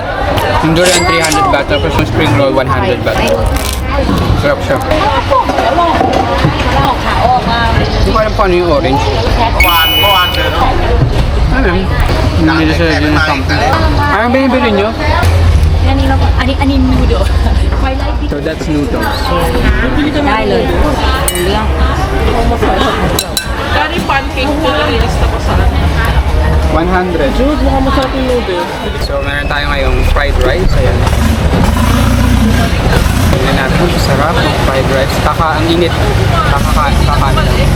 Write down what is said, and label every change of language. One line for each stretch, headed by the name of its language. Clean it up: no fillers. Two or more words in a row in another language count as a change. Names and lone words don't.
Filipino: Yung durian 300 baht, tapos yung spring roll 100 baht. Sarap siya. Hindi ko alam paano yung orange. Ano? Hindi siya din something. Anong binibili nyo? Ani noodle.
English: So that's noodles.
Thai: ได้เลยเรื่อง
English: Curry pancake
Filipino: po lang ilista ko sa 100. Dude, mukhang masarap yung noodles. So meron tayo ngayong
English: fried rice.
Filipino: Ayan. Tingnan natin. Sarap ng
English: fried rice.
Filipino: Ang init. Kakakaan lang.